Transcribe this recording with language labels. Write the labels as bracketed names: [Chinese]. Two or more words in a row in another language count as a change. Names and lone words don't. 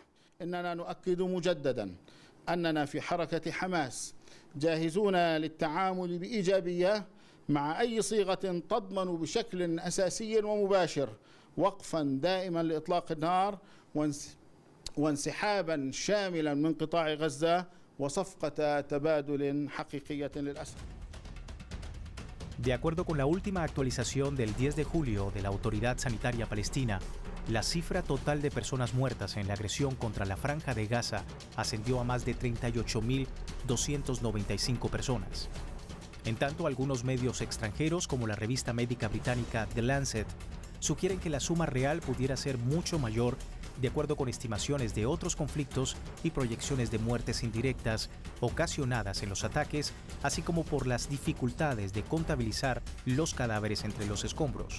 [Arabic] إننا نؤكد مجددا أننا في حركة حماس جاهزون للتعامل بإيجابية مع أي صيغة تضمن بشكل أساسي ومباشر وقفا دائما لإطلاق النار وانسحابا شاملا من قطاع غزة وصفقة تبادل حقيقية للأسر. [Spanish] De acuerdo con la última actualización del 10 de julio de la Autoridad Sanitaria Palestina, la cifra total de personas muertas en la agresión contra la Franja de Gaza ascendió a más de 38.295 personas. En tanto, algunos medios extranjeros, como la revista médica británica The Lancet, sugieren que la suma real pudiera ser mucho mayor, de acuerdo con estimaciones de otros conflictos y proyecciones de muertes indirectas ocasionadas en los ataques, así como por las dificultades de contabilizar los cadáveres entre los escombros.